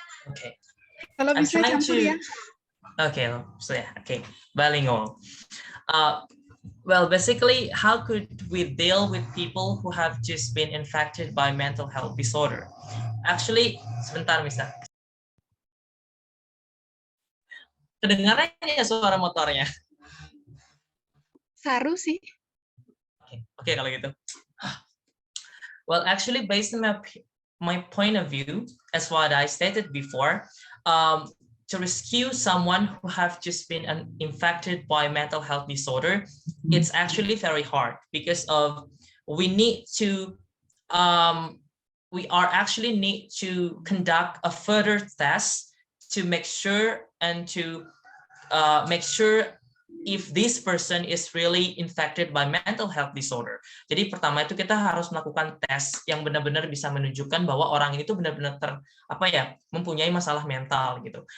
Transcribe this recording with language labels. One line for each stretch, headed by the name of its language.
Indonesian: Okay. Kalau bisa campur ya.
English: Okay, so yeah, okay, bilingual. Well, basically, how could we deal with people who have just been infected by mental health disorder? Actually,
Indonesian: sebentar, Mister. Kedengarannya suara motornya. Saru sih. Oke, kalau gitu.
English: Well, actually, based on my point of view, as what I stated before, to rescue someone who have just been infected by mental health disorder, it's actually very hard because of we need to we are actually need to conduct a further test to make sure and to make sure if this person is really infected by mental health disorder.
Indonesian: Jadi pertama itu kita harus melakukan tes yang benar-benar bisa menunjukkan bahwa orang ini tuh benar-benar mempunyai masalah mental gitu.